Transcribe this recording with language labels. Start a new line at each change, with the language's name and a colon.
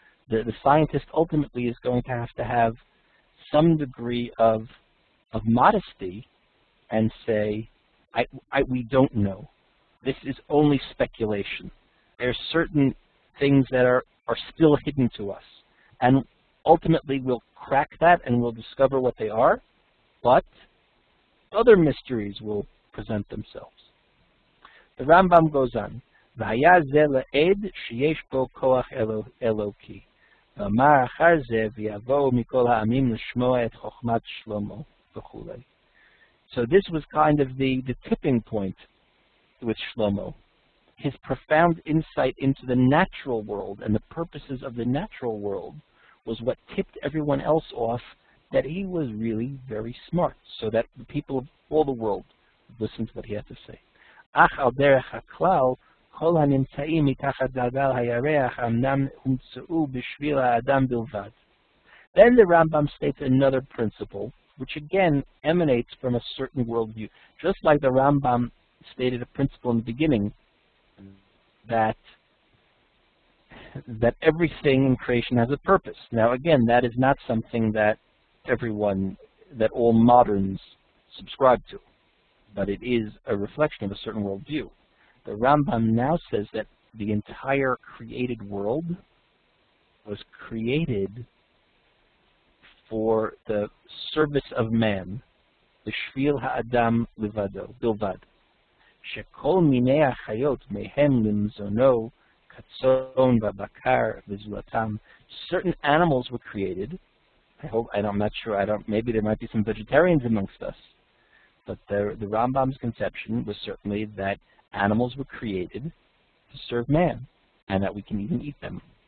English: The scientist ultimately is going to have some degree of modesty and say, we don't know. This is only speculation. There are certain things that are still hidden to us. And ultimately we'll crack that and we'll discover what they are, but other mysteries will present themselves.
Hebrew: The Rambam goes on, והיה זה לעד שיש בו כוח אלוקי. ואמר אחר זה ויבואו מכל העמים לשמוע את חוכמת שלמה וכולי.
English: So this was kind of the tipping point with Shlomo. His profound insight into the natural world and the purposes of the natural world was what tipped everyone else off that he was really very smart, so that the people of all the world would listen to what he had to say.
Hebrew: אך על דרך הכלל, כל הנמצאים מתחת גלגל הירח אמנם הומצאו בשביל האדם בלבד.
English: Then the Rambam states another principle, which again emanates from a certain worldview. Just like the Rambam stated a principle in the beginning, that everything in creation has a purpose. Now again, that is not something that all moderns subscribe to, but it is a reflection of a certain worldview. The Rambam now says that the entire created world was created for the service of man,
Hebrew: בשביל האדם לבדו, בלבד. שכל מיני החיות מהם למזונו, כצאן ובקר וזולתם.
English: Certain animals were created. I'm not sure, maybe there might be some vegetarians amongst us, but the Rambam's conception was certainly that animals were created to serve man, and that we can even eat them.